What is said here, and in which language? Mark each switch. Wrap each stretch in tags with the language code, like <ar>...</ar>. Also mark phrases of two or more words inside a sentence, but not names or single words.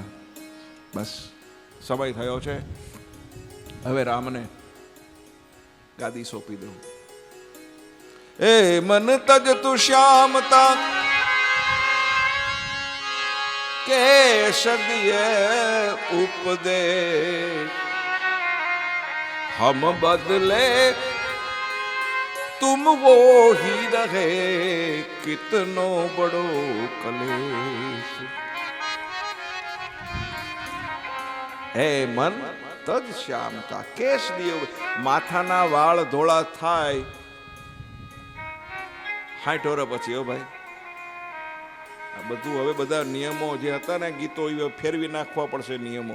<gu>બસ સમય થયો છે, હવે રામને ગાદી સોંપી દો.</gu> <hi>ए मन तज तु श्यामता केश दिये उपदेश, हम बदले तुम वो ही रहे कितनो बड़ो कलेश. हे मन तज श्यामता केश दियो.</hi> <gu>માથાના વાળ ધોળા થાય 60 વર્ષ પછી. હો ભાઈ, આ બધું હવે બધા નિયમો જે હતા ને ગીતો એ ફેરવી નાખવા પડશે નિયમો.</gu>